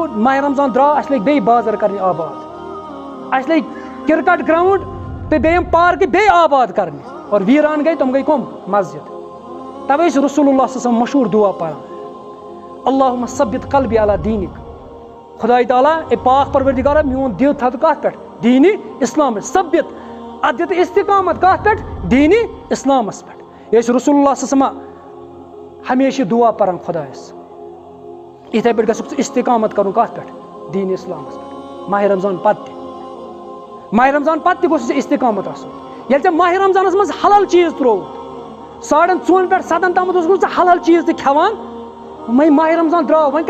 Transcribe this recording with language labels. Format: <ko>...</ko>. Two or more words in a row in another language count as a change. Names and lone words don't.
<ks>ماہ رمضان درٛاو اَسہِ لٔگۍ بیٚیہِ بازر کرنہِ آباد اَسہِ لٔگۍ کرکٹ گراوُنٛڈ تہٕ بیٚیہِ یِم پارکہٕ بیٚیہِ آباد کرنہِ اور ویٖران گٔے تِم گٔے کٕم مسجد توے چھُ رسول اللہ صلی اللہ علیہ وسلم مشہوٗر دعا پران</ks> <ar>اللہُمہ ثبت قلبی علی دیٖنِک</ar> <ks>خداے تعالیٰ اے پاک پروردگارا میون دل تھاو کتھ پٮ۪ٹھ دیٖنہِ اسلامس ثبت اتھ دِتہٕ استقامت کتھ پٮ۪ٹھ دیٖنہِ اسلامس پٮ۪ٹھ یہِ ٲسۍ رسول اللہ صلی اللہ علیہ وسلم ہمیشہ دعا پران خدایس یِتھے پٲٹھۍ گژھُکھ ژٕ استقامت کرُن کتھ پٮ۪ٹھ دیٖنہِ اسلامس پٮ۪ٹھ ماہ رمضان پتہٕ تہِ ماہ رمضان پتہٕ تہِ گوٚژھ ژےٚ استقامت آسُن ییٚلہِ ژےٚ ماہ رمضانس منٛز حلال چیٖز ترووُتھ 4:30 پٮ۪ٹھ 7 تامتھ اوسُکھ ژٕ حلال چیٖز تہِ کھٮ۪وان وۄنۍ ماہ رمضان درٛاو وۄنۍ</ks>